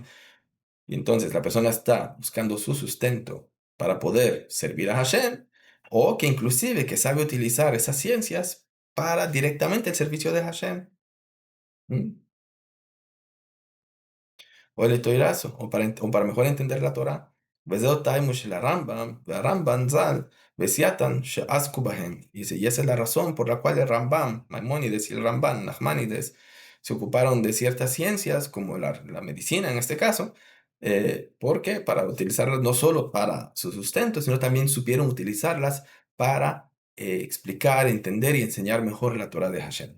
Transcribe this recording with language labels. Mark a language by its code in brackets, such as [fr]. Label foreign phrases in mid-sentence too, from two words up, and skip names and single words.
[es] Y entonces la persona está buscando su sustento para poder servir a Hashem, o que inclusive que sabe utilizar esas ciencias para directamente el servicio de Hashem. ¿Mm? O el estoirazo, o para mejor entender la Torah. [he] וזהו תימו של הרמב"ם, והרמב"ן ז"ל, וסייעתן שעסקו בהם. [es] Y esa es la razón por la cual el Rambam, Maimónides y el Rambam, Nachmanides, se ocuparon de ciertas ciencias, como la medicina en este caso, porque para utilizarlas no solo para su sustento, sino también supieron utilizarlas para explicar, entender y enseñar mejor la Torah de Hashem.